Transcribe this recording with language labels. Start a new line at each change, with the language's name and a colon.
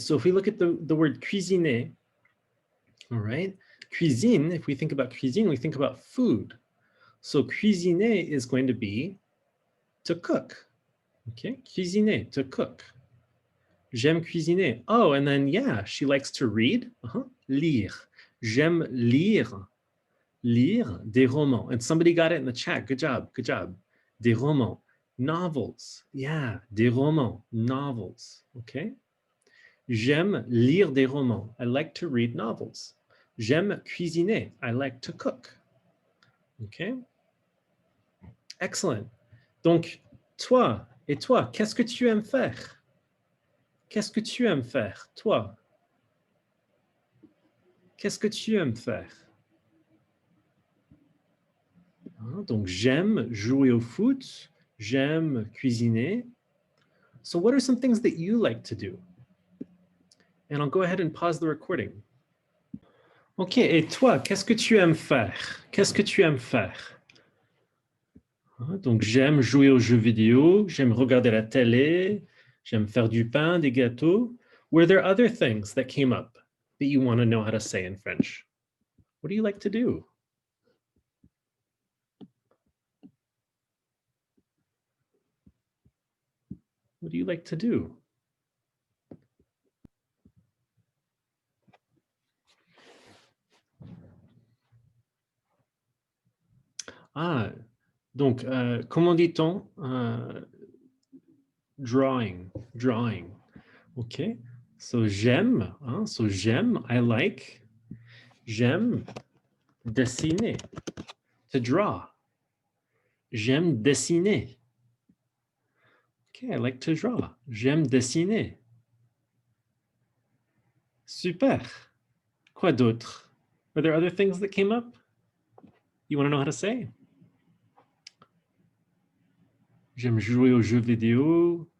English: So if we look at the word cuisiner, all right, cuisine, if we think about cuisine, we think about food. So cuisiner is going to be to cook, okay?
French: Cuisiner,
English: to cook.
French: J'aime cuisiner.
English: Oh, and then, yeah, she likes to read, lire.
French: J'aime lire, lire des romans.
English: And somebody got it in the chat, good job, good job.
French: Des romans,
English: novels, yeah, des romans, novels, okay?
French: J'aime lire des romans.
English: I like to read novels.
French: J'aime cuisiner.
English: I like to cook. OK? Excellent.
French: Donc, toi et toi, qu'est-ce que tu aimes faire? Qu'est-ce que tu aimes faire, toi? Qu'est-ce que tu aimes faire? Donc, j'aime jouer au foot. J'aime cuisiner.
English: So what are some things that you like to do? And I'll go ahead and pause the recording.
French: OK, et toi, qu'est-ce que tu aimes faire? Qu'est-ce que tu aimes faire? Donc, j'aime jouer aux jeux vidéo, j'aime regarder la télé, j'aime faire du pain, des gâteaux.
English: Were there other things that came up that you want to know how to say in French? What do you like to do? What do you like to do?
French: Ah, donc, comment dit-on?
English: Drawing, drawing. OK. So
French: j'aime, hein,
English: so j'aime, I like.
French: J'aime dessiner,
English: to draw.
French: J'aime dessiner.
English: OK, I like to draw.
French: J'aime dessiner. Super. Quoi d'autre?
English: Are there other things that came up you want to know how to say?
French: J'aime jouer aux jeux vidéo.